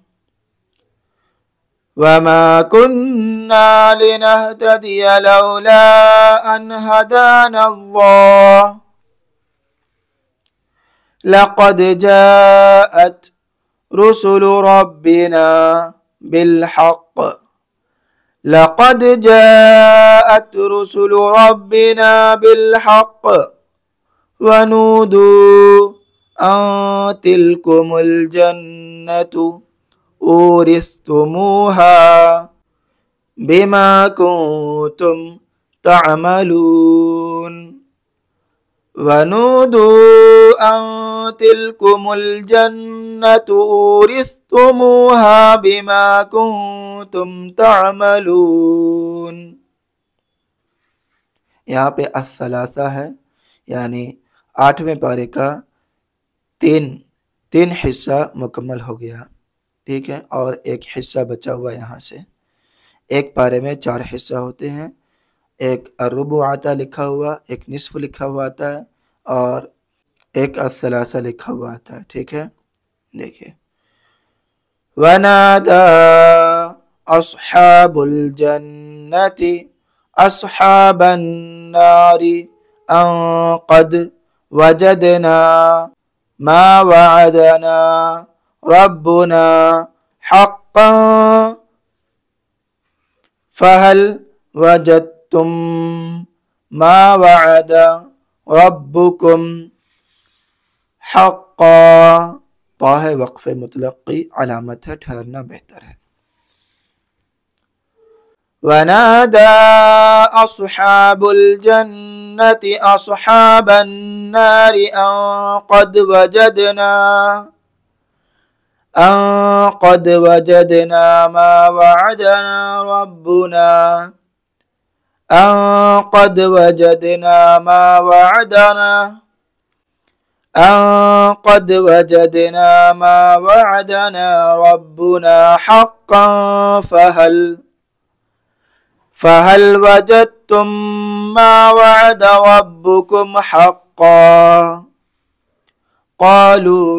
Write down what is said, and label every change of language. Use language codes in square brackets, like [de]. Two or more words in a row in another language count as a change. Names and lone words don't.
[ar] وما كنا لنهتدي لولا أن هدانا الله لقد جاءت رسل ربنا بالحق لقد جاءت رسل ربنا بالحق ونودوا أن تلكم الجنة أورثتموها بما كنتم تعملون ونودوا أن تلكم الجنة أورثتموها بما كنتم تعملون. [hi] यहाँ पे अस्सलासा है, यानी 8वें पारे का तीन हिस्सा मुकम्मल हो गया। ठीक है, और एक हिस्सा बचा हुआ यहाँ से। एक पारे में 4 हिस्सा होते हैं, एक अर्रुबु आता लिखा हुआ, एक निस्फ लिखा हुआ आता है और एक अस्सलासा लिखा हुआ आता है। ठीक है, देखिए [ar] ونادى أصحاب الجنة أصحاب النار أن قد وجدنا ما وعدنا ربنا حقا فهل وجدتم ما وعد ربكم حقا. [hi] तो है वक़्फ़ मुतलक़ की अलामत है, ठहरना बेहतर है। [ar] ونادى أصحاب الجنة أصحاب النار أن قد وجدنا ما وعدنا ربنا أن قد وجدنا ما وعدنا أن قد وجدنا ما وعدنا ربنا حقا فهل وجدتم ما وعد ربكم حقا قالوا